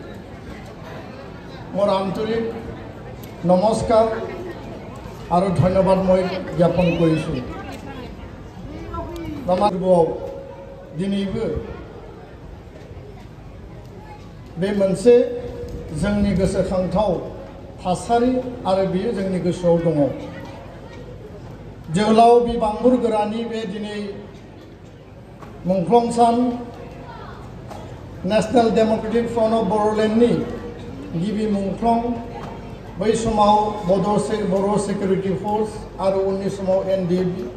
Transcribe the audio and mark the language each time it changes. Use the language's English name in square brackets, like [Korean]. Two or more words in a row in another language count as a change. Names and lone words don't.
[Assamese] মোৰ আন্তৰিক নমস্কাৰ আৰু ধন্যবাদ মই জ্ঞাপন কৰিছোঁ [Bodo] दिनैबो बे मोनसे जोंनि गोसोखांथाव थासारि आरो बेयो जोंनि गोसोआव दङ जोहोलाव बिबांगुर गोरानि बे दिनै मुंख्लं सान नेशनेल डेम'क्रेटिक फ्रन्ट अफ बड'लेण्डनि गिबि मुंख्लं बै समाव बर' सिकिउरिटि फर्स आरो उननि समाव NDFB